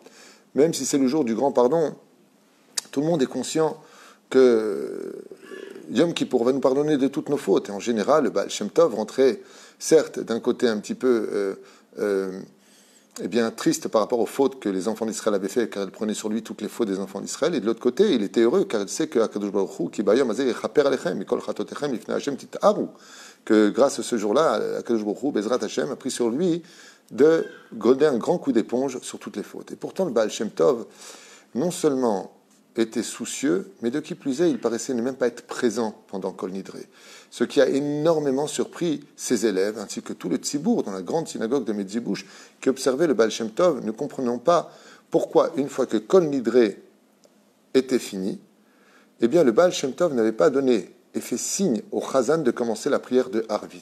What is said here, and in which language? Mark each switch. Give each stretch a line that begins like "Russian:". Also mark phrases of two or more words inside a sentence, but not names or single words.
French: Même si c'est le jour du grand pardon, tout le monde est conscient que Yom Kippour va nous pardonner de toutes nos fautes. Et en général, le Baal Shem Tov rentrait, certes, d'un côté un petit peu triste par rapport aux fautes que les enfants d'Israël avaient fait, car il prenait sur lui toutes les fautes des enfants d'Israël. Et de l'autre côté, il était heureux, car il sait que Akadosh Baruch Hu,
Hebrew: כי ביום הזה יכפר עליכם, מכל חטאתיכם לפני השם תטהרו,
French: que grâce à ce jour-là, Akadosh Baruch Hu,
Hebrew: בעזרת השם,
French: a pris sur lui de donner un grand coup d'éponge sur toutes les fautes. Et pourtant, le Baal Shem Tov, non seulement était soucieux, mais de qui plus est, il paraissait ne même pas être présent pendant Kol Nidré. Ce qui a énormément surpris ses élèves, ainsi que tout le tzibour dans la grande synagogue de Medzibouch, qui observait le Baal Shem Tov, ne comprenant pas pourquoi, une fois que Kol Nidré était fini, eh bien le Baal Shem Tov n'avait pas donné et fait signe au Chazan de commencer la prière de Harvit.